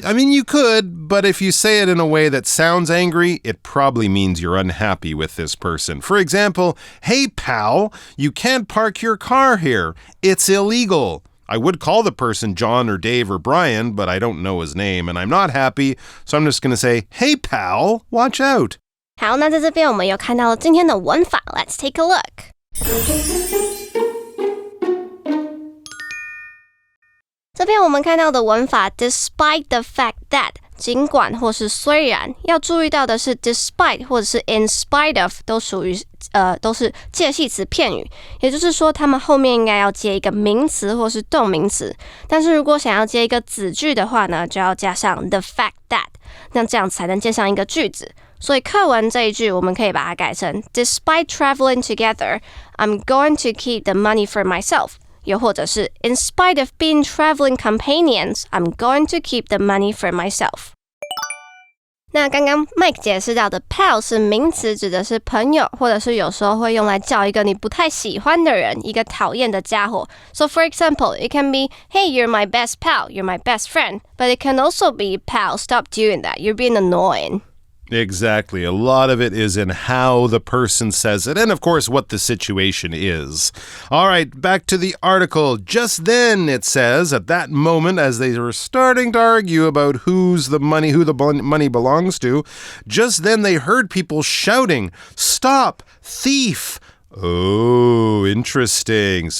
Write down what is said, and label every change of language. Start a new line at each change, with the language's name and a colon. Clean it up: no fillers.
English: I mean, you could, but if you say it in a way that sounds angry, it probably means you're unhappy with this person. For example, hey, pal, you can't park your car here. It's illegal.I would call the person John or Dave or Brian, but I don't know his name, and I'm not happy, so I'm just going to say, hey, pal, watch out.
Chinese: 好，那在这边我们有看到了今天的文法
English: Let's take a look.
Chinese: 这边我们看到的文法 Despite the fact that 尽管或是虽然，要注意到的是 despite 或者是 in spite of 都属于都是介系词片语，也就是说它们后面应该要接一个名词或是动名词，但是如果想要接一个子句的话呢，就要加上 the fact that， 那这样才能接上一个句子。所以课文这一句我们可以把它改成
English: Despite traveling together, I'm going to keep the money for myself，
Chinese: 又或者是
English: In spite of being traveling companions, I'm going to keep the money for myself。
Chinese: 那刚刚 Mike 解释到的 pal 是名词，指的是朋友，或者是有时候会用来叫一个你不太喜欢的人，一个讨厌的家伙。
English: So for example, it can be, hey, you're my best pal, you're my best friend. But it can also be, pal, stop doing that, you're being annoying.Exactly. A lot of it is in how the person says it and, of course, what the situation is. All right, back to the article. Just then, it says, at that moment, as they were starting to argue about who the money belongs to, just then they heard people shouting, "Stop, thief!"Oh, interesting.